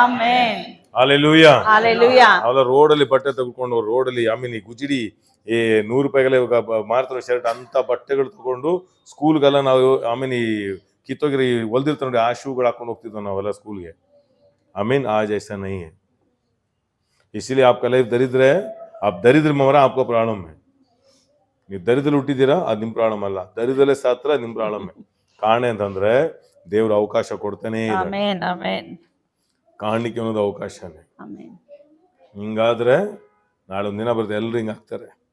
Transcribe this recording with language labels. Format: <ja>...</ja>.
<kn>Amen. Hallelujah. Hallelujah. ಅವೆಲ್ಲ ರೋಡಲ್ಲಿ ಬಟ್ಟೆ ತೆಗೆದುಕೊಂಡು ರೋಡಲ್ಲಿ ಈ ಗುಜಿಡಿ ಈ 100 ರೂಪಾಯಿಗಳೇ ಮಾರ್ತಾರೆ ಶರ್ಟ್ ಅಂತ ಬಟ್ಟೆಗಳು ತಗೊಂಡು ಸ್ಕೂಲ್ಗೆಲ್ಲ ನಾವು ಈ ಕಿತ್ತೋಗಿರಿ ಹೊಲ್ದಿರ್ತಾರೆ ನೋಡಿ, ಆ ಶೂಗಳು ಹಾಕೊಂಡು ಹೋಗ್ತಿದ್ವು ನಾವೆಲ್ಲ ಸ್ಕೂಲ್ಗೆ.</kn> <hi>आज ऐसा नहीं है. इसलिए आपका लाइफ दरिद्र है, आप दरिद्र में मरा आपका प्रॉब्लम है.</hi> <kn>ನೀವು ದರಿದ್ರ ಹುಟ್ಟಿದ್ದೀರಾ, ಅದು ನಿಮ್ಮ ಪ್ರಾಬ್ಲಮ್ ಅಲ್ಲ. ದರಿದ್ರಲ್ಲೇ ಸಾತ್ರ ನಿಮ್ಮ ಪ್ರಾಬ್ಲಮ್. ಕಾರಣ ಅಂತಂದ್ರೆ ದೇವ್ರ ಅವಕಾಶ ಕೊಡ್ತಾನೆ ಇದ್ದಾರೆ. Amen. Amen. ಕಾಣಲಿಕ್ಕೆ ಅನ್ನೋದು ಅವಕಾಶನೇ. Amen. ಹಿಂಗಾದ್ರೆ ನಾಳೆ ಒಂದಿನ ಬರುತ್ತೆ ಎಲ್ಲರೂ ಹಿಂಗಾಗ್ತಾರೆ.</kn>